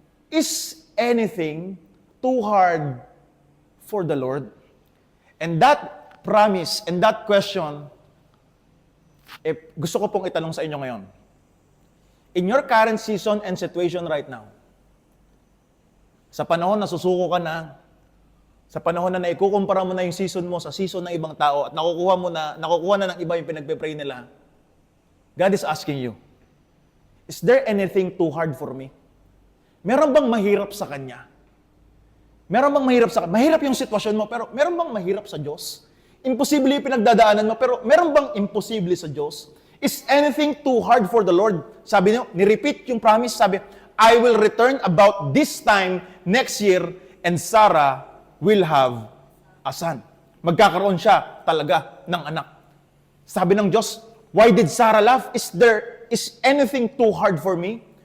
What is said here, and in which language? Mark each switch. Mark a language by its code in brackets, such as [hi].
[en] Is anything too hard for the Lord? And that promise and that question, [tl] gusto ko pong itanong sa inyo ngayon. [en] In your current season and situation right now, [tl] sa panahon na susuko ka na, sa panahon na naikukumpara mo na yung season mo sa season ng ibang tao at nakukuha na ng iba yung pinagpe-pray nila, [en] God is asking you, is there anything too hard for me? [tl] Meron bang mahirap sa Kanya? Meron bang mahirap sa Kanya? Mahirap yung sitwasyon mo, pero meron bang mahirap sa Diyos? Imposible yung pinagdadaanan mo, pero meron bang imposible sa Diyos? [en] Is anything too hard for the Lord? [tl] Sabi niyo, ni-repeat yung promise, sabi, [en] I will return about this time next year and Sarah will have a son. [tl] Magkakaroon siya talaga ng anak. Sabi ng Diyos, [en] why did Sarah laugh? Is anything too hard for me?